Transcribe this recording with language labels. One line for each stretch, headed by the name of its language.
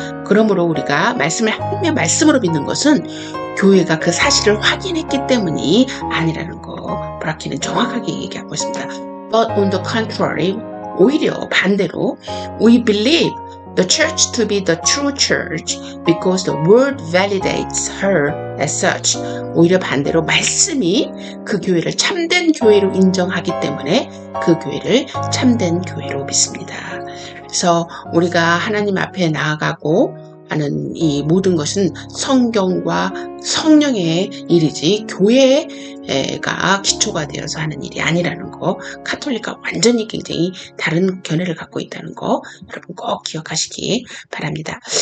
Korean: 그러므로 우리가 하나님의 말씀으로 믿는 것은 교회가 그 사실을 확인했기 때문이 아니라는 거 브라키는 정확하게 얘기하고 있습니다.
English: But on the contrary,
Korean: 오히려 반대로
English: we believe the church to be the true church because the word validates her as such.
Korean: 오히려 반대로 말씀이 그 교회를 참된 교회로 인정하기 때문에 그 교회를 참된 교회로 믿습니다. 그래서 우리가 하나님 앞에 나아가고 하는 이 모든 것은 성경과 성령의 일이지 교회가 기초가 되어서 하는 일이 아니라는 거, 카톨릭과 완전히 굉장히 다른 견해를 갖고 있다는 거 여러분 꼭 기억하시기 바랍니다.